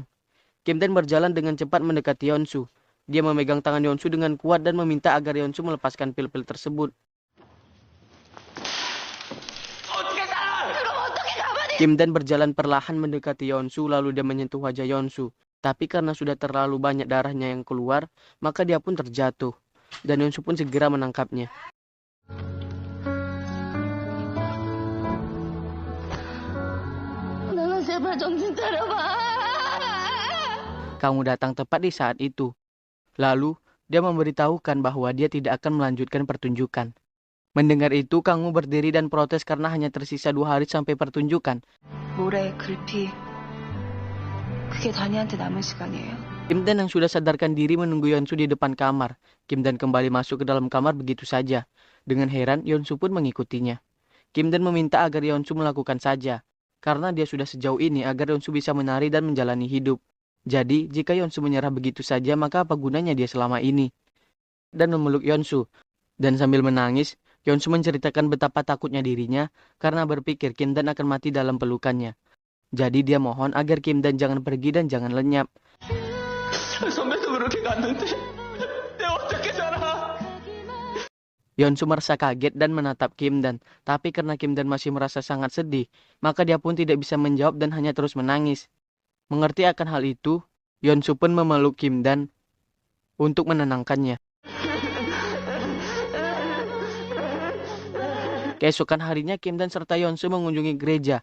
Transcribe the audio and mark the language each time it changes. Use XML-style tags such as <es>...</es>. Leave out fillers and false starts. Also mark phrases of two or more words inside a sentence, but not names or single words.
<id>Kim Dan berjalan dengan cepat mendekati Yeonsu. Dia memegang tangan Yeonsu dengan kuat dan meminta agar Yeonsu melepaskan pil-pil tersebut. Kim Dan berjalan perlahan mendekati Yeonsu, lalu dia menyentuh wajah Yeonsu. Tapi karena sudah terlalu banyak darahnya yang keluar, maka dia pun terjatuh. Dan Yeonsu pun segera menangkapnya.</id> <ko>나는 제발 정신 차려봐.</ko> <id>Kamu datang tepat di saat itu. Lalu, dia memberitahukan bahwa dia tidak akan melanjutkan pertunjukan. Mendengar itu, Kang Woo berdiri dan protes karena hanya tersisa 2 hari sampai pertunjukan.</id> <ko>모레 글피. 그게 다니한테 남은 시간이에요.</ko> <id>Kim Dan yang sudah sadarkan diri menunggu Yeonsu di depan kamar. Kim Dan kembali masuk ke dalam kamar begitu saja. Dengan heran, Yeonsu pun mengikutinya. Kim Dan meminta agar Yeonsu melakukan saja, karena dia sudah sejauh ini agar Yeonsu bisa menari dan menjalani hidup. Jadi, jika Yeonsu menyerah begitu saja, maka apa gunanya dia selama ini? Dan memeluk Yeonsu. Dan sambil menangis, Yeonsu menceritakan betapa takutnya dirinya karena berpikir Kim Dan akan mati dalam pelukannya. Jadi dia mohon agar Kim Dan jangan pergi dan jangan lenyap.</id> <ko>선배도 그렇게 갔는데 내가 어떻게 살아?</ko> <id>Yeonsu merasa kaget dan menatap Kim Dan. Tapi karena Kim Dan masih merasa sangat sedih, maka dia pun tidak bisa menjawab dan hanya terus menangis. Mengerti akan hal itu, Yeonsu pun memeluk Kim Dan untuk menenangkannya. Keesokan harinya, Kim Dan serta Yeonsu mengunjungi gereja.</id>